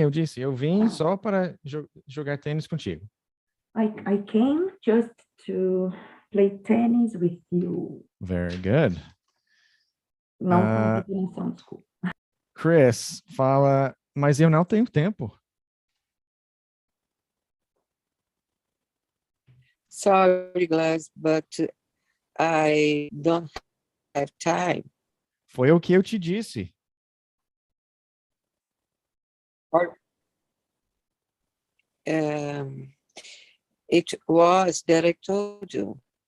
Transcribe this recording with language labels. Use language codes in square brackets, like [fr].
[pt] Eu disse, eu vim só para jogar tênis contigo. [en] I came just to play tennis with you. Very good. [pt] Não com definição, desculpa. Chris, fala, mas eu não tenho tempo. [en] Sorry, Glass, but I don't have time. [pt] Foi o que eu te disse. [en] It was that I told you.